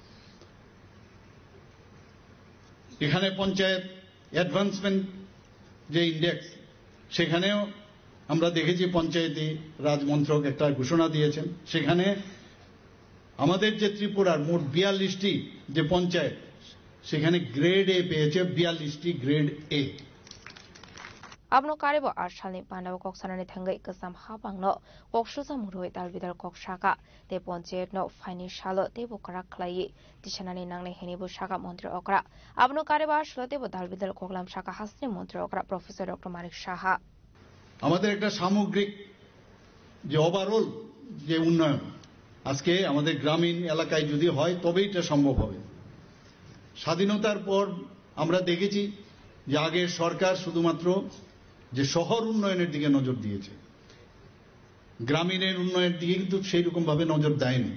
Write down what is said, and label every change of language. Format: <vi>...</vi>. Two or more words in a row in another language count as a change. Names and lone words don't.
<bn>এখানে পঞ্চায়েত অ্যাডভান্সমেন্ট যে ইন্ডেক্স সেখানেও আমরা দেখেছি পঞ্চায়েতি রাজ মন্ত্রক একটা ঘোষণা দিয়েছেন সেখানে আমাদের যে ত্রিপুরার মোট 42টি যে পঞ্চায়েত সেখানে</bn> <en>grade A</en> <bn>পেয়েছে 42টি</bn> <en>grade A</en> <trp>Abno karebo arshani pandaw kok sanani thangai kasam hapangno kok shusa muroi dalbidar kok shaka te ponchayat no financial te bo karak khlai tishanani nangne heni bo shaka mantri okra abno karebo arshlo te bo dalbidar koklam shaka hasni mantri okra Professor Dr. Marik Saha</trp> <bn>আমাদের একটা সামগ্রিক যে ওভারঅল যে উন্নয়ন আজকে আমাদের গ্রামীণ এলাকায় যদি হয় তবেই এটা সম্ভব হবে। স্বাধীনতার পর আমরা দেখেছি যে আগের সরকার শুধুমাত্র যে শহর উন্নয়নের দিকে নজর দিয়েছে, গ্রামীণের উন্নয়নের দিকে কিন্তু সেই রকম ভাবে নজর দেয়নি।</bn>